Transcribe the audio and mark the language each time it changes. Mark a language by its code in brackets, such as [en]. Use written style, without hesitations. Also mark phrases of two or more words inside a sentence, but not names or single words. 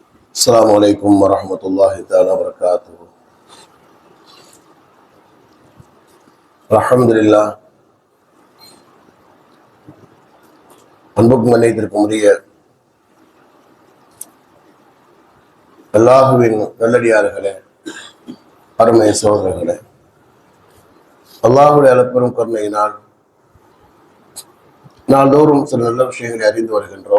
[ar] السلام عليكم ورحمة الله تعالى وبركاته. الحمد لله. [ta] அன்புக்கும் மன்னித்திற்கும் உரிய அல்லாஹுவின் நல்லடியார்களே, அருமை சோதரர்களே, அல்லாஹுடைய அளப்பெரும் கருணையினால் நாள்தோறும் சில நல்ல விஷயங்களை அறிந்து வருகின்றோம்.